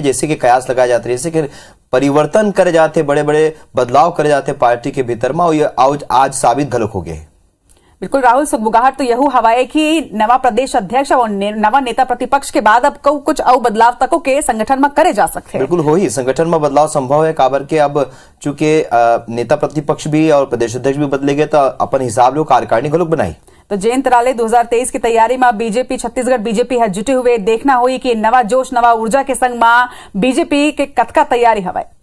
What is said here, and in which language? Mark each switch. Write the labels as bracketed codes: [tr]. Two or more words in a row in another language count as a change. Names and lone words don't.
[hne] जैसे कि कयास लगाए जाते, जैसे कि परिवर्तन करे जाते, बड़े बड़े बदलाव करे जाते पार्टी के भीतर में, और ये आज साबित घलो हो गए। बिल्कुल राहुल, सुखबुगाहट तो यहू हवाए कि नवा प्रदेश अध्यक्ष और नवा नेता प्रतिपक्ष के बाद अब कुछ और बदलाव तको के संगठन में करे जा सकते हैं। बिल्कुल हो ही संगठन में बदलाव संभव है। काबर के अब चूंकि नेता प्रतिपक्ष भी और प्रदेश अध्यक्ष भी बदलेगे तो अपन हिसाब लोग कार्यकारिणी को लोग बनाई। तो जयंत राले 2023 की तैयारी में बीजेपी छत्तीसगढ़ बीजेपी है जुटे हुए। देखना हुई कि नवा जोश नवा ऊर्जा के संग में बीजेपी के कतका तैयारी हवाए।